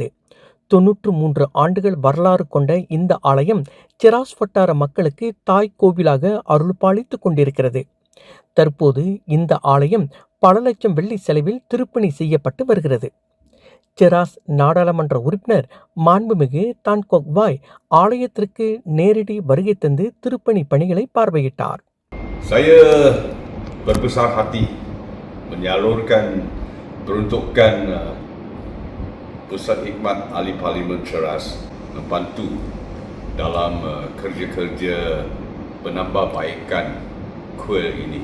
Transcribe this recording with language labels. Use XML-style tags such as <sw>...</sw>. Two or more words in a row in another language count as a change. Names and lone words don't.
<ta>93 ஆண்டுகள் வரலாறு கொண்ட இந்த ஆலயம் செராஸ் வட்டார மக்களுக்கு தாய் கோவிலாக அருள்பாலித்து கொண்டிருக்கிறது. தற்போது இந்த ஆலயம் பல லட்சம் வெள்ளி செலவில் திருப்பணி செய்யப்பட்டு வருகிறது. செராஸ் நாடாளுமன்ற உறுப்பினர் மாண்புமிகு தான்கோக் வாய் ஆலயத்திற்கு நேரடி வருகை தந்து திருப்பணி பணிகளை பார்வையிட்டார்.</ta> <ms>Saya berbesar hati menyalurkan peruntukan Pusat Hikmat Ahli Parlimen Cheras membantu dalam kerja-kerja penambahbaikan kuil ini.</ms>